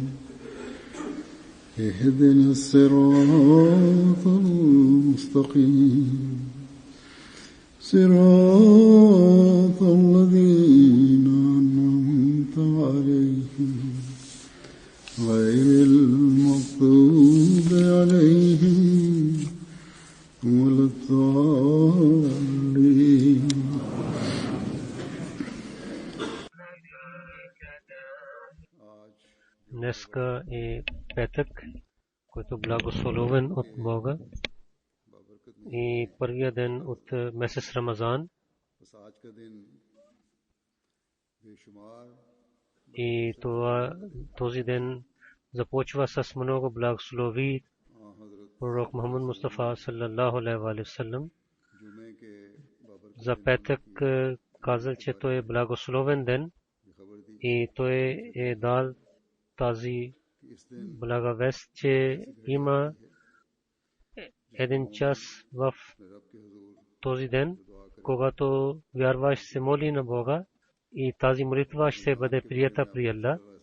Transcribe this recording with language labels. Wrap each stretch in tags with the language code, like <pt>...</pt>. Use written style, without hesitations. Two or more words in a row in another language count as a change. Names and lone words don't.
<ar>اهدنا الصراط المستقيم صراط الذين أنعمت عليهم غير المغضوب عليهم ولا الضالين.</ar> <bg>Днеска е петък, който благословен от Бога и първия ден от месец Рамазан. И този ден започва с много благослови. Пророк Мухаммад Мустафа</bg> <ar>صلى الله عليه وسلم</ar> <bg>за петък казал, че той е благословен ден и той е дал тази благовест, че има един час в този ден, когато вярваш се моли на Бога и тази молитва ще бъде прията при Аллах.</bg>